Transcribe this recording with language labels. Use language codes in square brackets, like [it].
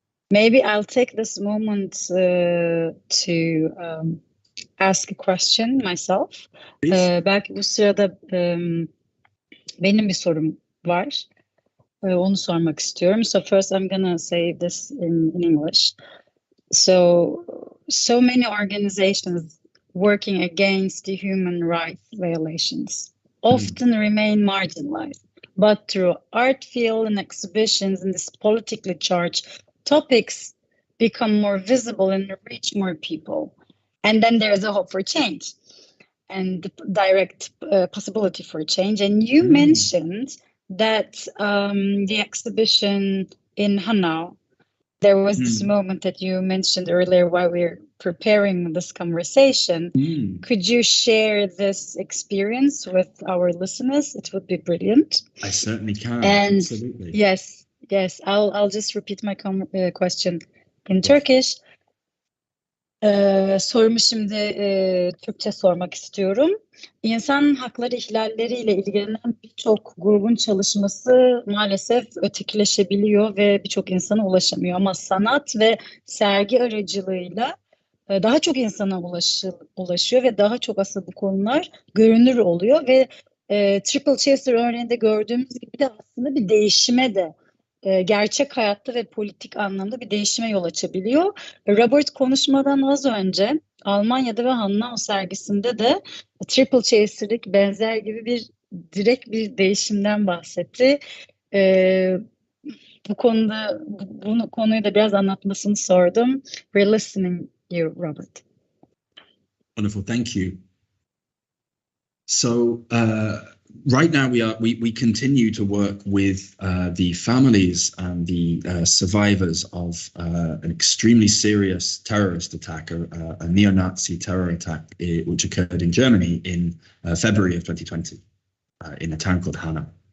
[en] Maybe I'll take this moment to ask a question myself. [tr] Belki bu sırada benim bir sorum var. Onu sormak istiyorum. [en] So first I'm gonna say this in English. So many organizations working against the human rights violations often remain marginalized, but through art field and exhibitions and this politically charged topics become more visible and reach more people. And then there's a hope for change and the direct possibility for change. And you mentioned that the exhibition in Hanau, there was this moment that you mentioned earlier while we were preparing this conversation. Could you share this experience with our listeners? It would be brilliant. I certainly can. And absolutely. Yes. I'll just repeat my question in Turkish. [tr] Sorumu şimdi Türkçe sormak istiyorum. İnsan hakları ihlalleriyle ilgilenen birçok grubun çalışması maalesef ötekileşebiliyor ve birçok insana ulaşamıyor. Ama sanat ve sergi aracılığıyla daha çok insana ulaşıyor ve daha çok aslında bu konular görünür oluyor ve Triple Chaser örneğinde gördüğümüz gibi de aslında bir değişime de gerçek hayatta ve politik anlamda bir değişime yol açabiliyor. Robert konuşmadan az önce Almanya'da ve Hanau sergisinde de Triple Chaser'daki benzer gibi direkt bir değişimden bahsetti. Bu konuyu da biraz anlatmasını sordum. [en] We're listening you, Robert. Wonderful, thank you. So right now we continue to work with the families and the survivors of an extremely serious terrorist attack, a neo-Nazi terror attack, which occurred in Germany in February of 2020 in a town called Hanau.